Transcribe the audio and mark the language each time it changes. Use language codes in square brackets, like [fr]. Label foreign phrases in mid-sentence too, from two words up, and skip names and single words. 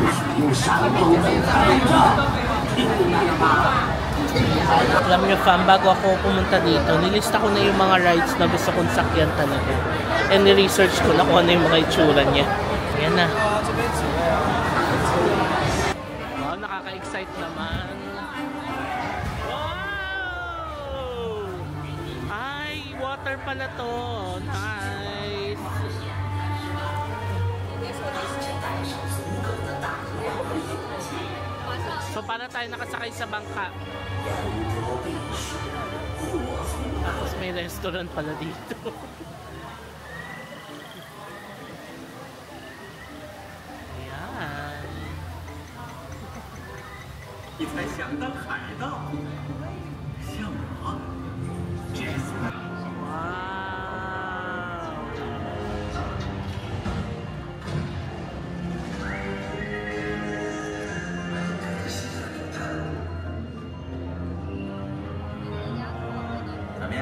[tl] Alam niyo fam, bago ako pumunta dito, nilista ko na yung mga rides na gusto kong sakyan talaga. And ni-research ko na kung ano yung mga itsura niya. Yan na. Wow, nakaka-excite naman. Wow! Ay, water pala to. Nice. So, para tayo nakasakay sa bangka. Tapos may restaurant pala dito. Ayan. [zh] 你才想当海盗，像我，Jasper。怎么样？